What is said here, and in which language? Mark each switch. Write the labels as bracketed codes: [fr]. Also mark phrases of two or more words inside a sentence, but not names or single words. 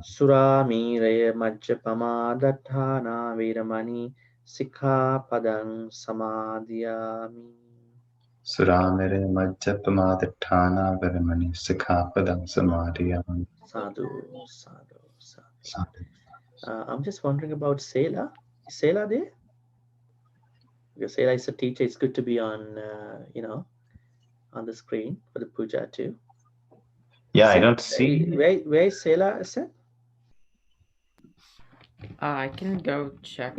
[pi] Suramire majjapama dattana viramani sikha padang samadhyami. Suramire majjapamadatthana viramani sikhapadam samadhyam. Sadhu, sadhu, sadhu. [en] I'm just wondering about Sela. Is Sela there? Because Sela is a teacher. It's good to be on, on the screen for the puja too. Yeah, I Sela, don't see. where is Sela? Sir? I can go check